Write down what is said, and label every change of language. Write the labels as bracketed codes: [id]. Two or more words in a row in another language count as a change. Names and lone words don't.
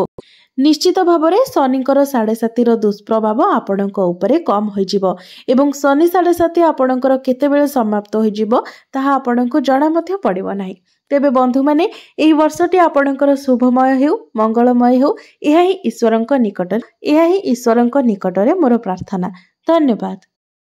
[or] ନିଶ୍ଚିତ ଭାବ ମେଁ ଶନିଙ୍କର 7.5 ଦୁଷ୍ପ୍ରଭାବ ଆପଣଙ୍କ ଉପରେ କମ୍ ହୋଇଯିବ ଏବଂ ଶନି 7.5 ଆପଣଙ୍କର କେତେବେଳେ ସମାପ୍ତ ହୋଇଯିବ ତାହା ଆପଣଙ୍କୁ ଜଣା ମଧ୍ୟ ପଡ଼ିବ ନାହିଁ। ତେବେ ବନ୍ଧୁ ମାନେ ଏହି ବର୍ଷଟି ଆପଣଙ୍କର ଶୁଭମୟ ହେଉ ମଙ୍ଗଳମୟ ହେଉ ଏହା ହିଁ ଈଶ୍ୱରଙ୍କ ନିକଟ ଏହା ହିଁ ଈଶ୍ୱରଙ୍କ ନିକଟରେ ମୋର ପ୍ରାର୍ଥନା। ଧନ୍ୟବାଦ।